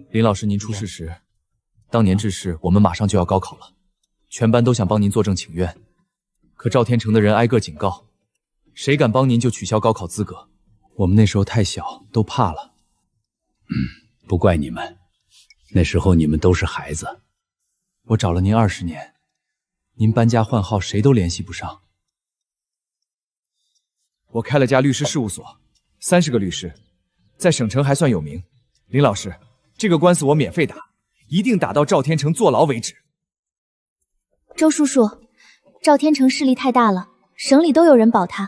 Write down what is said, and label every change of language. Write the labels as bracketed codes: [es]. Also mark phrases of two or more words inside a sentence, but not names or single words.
[zh] 林老師，您出事時，當年致仕，我們馬上就要高考了，全班都想幫您作證請願，可趙天成的人挨個警告，誰敢幫您就取消高考資格。我們那時候太小，都怕了。不怪你們，那時候你們都是孩子。我找了您20年，您搬家換號，誰都聯繫不上。我開了家律師事務所，30個律師，在省城還算有名。林老師，這個官司我免費打，一定打到趙天成坐牢為止。周叔叔，趙天成勢力太大了，省裡都有人保他。